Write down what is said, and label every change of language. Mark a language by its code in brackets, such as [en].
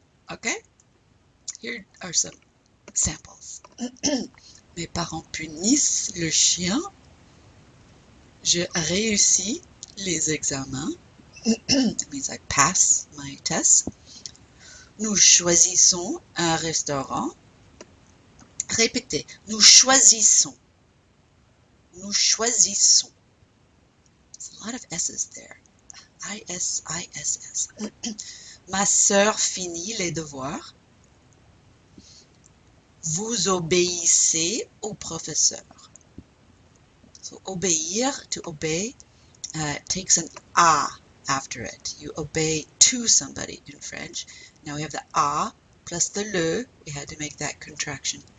[en] Okay? Here are some samples. [fr] Mes parents punissent le chien. Je réussis les examens. [en] That means I pass my tests. [fr] Nous choisissons un restaurant. Répétez. Nous choisissons. Nous choisissons. [en] There's a lot of S's there. I-S-I-S-S. [fr] Ma sœur finit les devoirs. Vous obéissez au professeur. [en] So obéir, to obey, takes an A after it. You obey to somebody in French. Now we have the A plus the le. We had to make that contraction.